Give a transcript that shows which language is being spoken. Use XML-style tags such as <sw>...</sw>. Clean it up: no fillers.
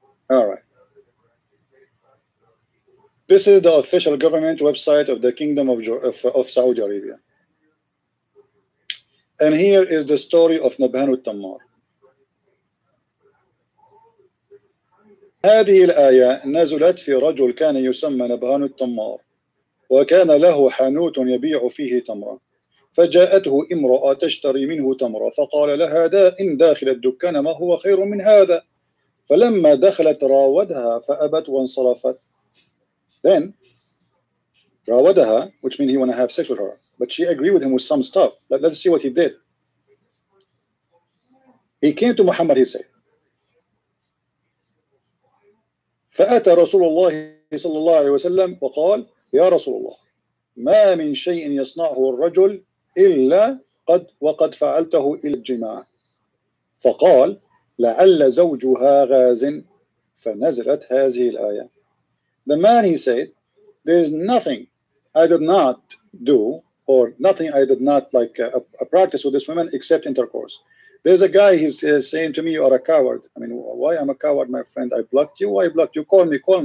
<en>All right. This is the official government website of the Kingdom of Saudi Arabia. And here is the story of Nabhan al-Tammar.</en> <ar>هذه الآية نزلت في رجل كان يسمى نبهان التمار وكان له حانوت يبيع فيه تمرا فجاءته امرأة تشتري منه تمرا فقال لها إن داخل الدكان ما هو خير من هذا فلما دخلت راودها فأبت وانصرفت.</ar> <en>Then راودها, which means he want to have sex with her, but she agreed with him with some stuff. Let's see what he did. He came to Muhammad, he said,</en> <ar>فأتى رسول الله صلى الله عليه وسلم وقال يا رسول الله ما من شيء يصنعه الرجل إلا وقد فعلته إلى الجماع فقال لعل زوجها غاز فنزلت هذه الآية.</ar> <en>The man, he said, there is nothing I did not do, or nothing I did not like a practice with this woman except intercourse. There's a guy, he's saying to me, you are a coward. I mean, why I'm a coward, my friend? I blocked you. Why I blocked you? Call me.</en>